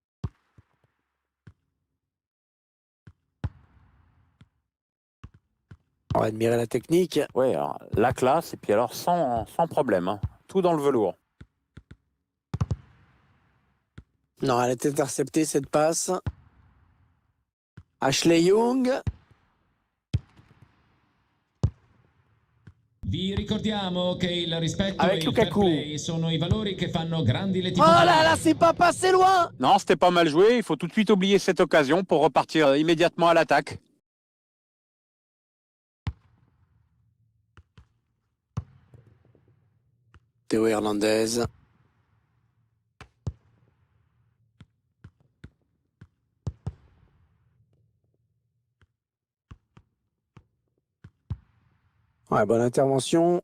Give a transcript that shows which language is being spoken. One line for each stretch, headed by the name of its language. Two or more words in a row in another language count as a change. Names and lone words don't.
French: On va admirer la technique. Oui, alors la classe, et puis alors sans problème, hein, tout dans le velours. Non, elle est interceptée cette passe. Ashley Young.
Italian: Vi ricordiamo che il rispetto
French: Avec
Italian: e il fair
French: Lukaku.
Italian: play sono i valori che fanno grandi le
French: Oh
Italian: tifoserie.
French: là là, c'est pas passé loin. Non, c'était pas mal joué. Il faut tout de suite oublier cette occasion pour repartir immédiatement à l'attaque. Théo Hernandez. Ouais, bonne intervention.